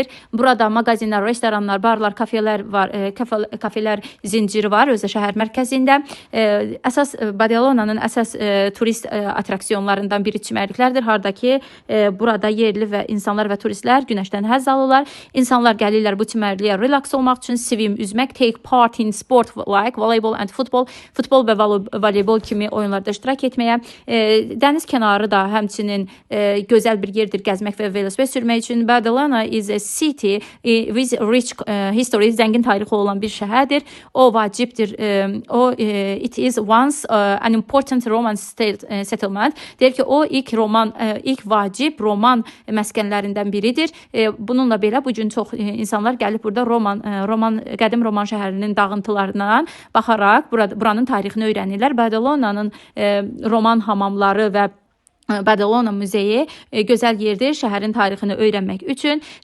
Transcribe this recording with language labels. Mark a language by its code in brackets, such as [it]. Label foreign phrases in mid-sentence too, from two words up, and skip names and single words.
[az] Burada mağazinlər, restoranlar, barlar, kafelər var, kafelər zinciri var özü şəhər mərkəzində. Əsas Badalonanın əsas turist attraksiyonlarından biri çimərliklərdir. Hardakı burada yerli və insanlar və turistlər günəşdən həzz alırlar. İnsanlar gəlirlər bu çimərliyə relaks olmaq üçün, swim, üzmək, [en] take part in sport like voleybol and football, [az] futbol və voleybol kimi oyunlarda iştirak etməyə. Dəniz kənarı da həmçinin gözəl bir yerdir gəzmək və velosiped sürmək üçün [en] Badalona is a city with rich history, [az] zəngin tarixi olan bir şəhərdir. O vacibdir. [en] It is once an important Roman settlement. [az] Deyir ki, o ilk vacib Roman məskənlərindən biridir. Bununla belə bu gün çox insanlar gəlib burada qədim Roman şəhərinin dağıntılarından baxaraq buranın tarixini öyrənirlər. Badalonanın Roman hamamları və Badalona muzeyi gözəl yerdir şəhərin tarixini öyrənmək üçün.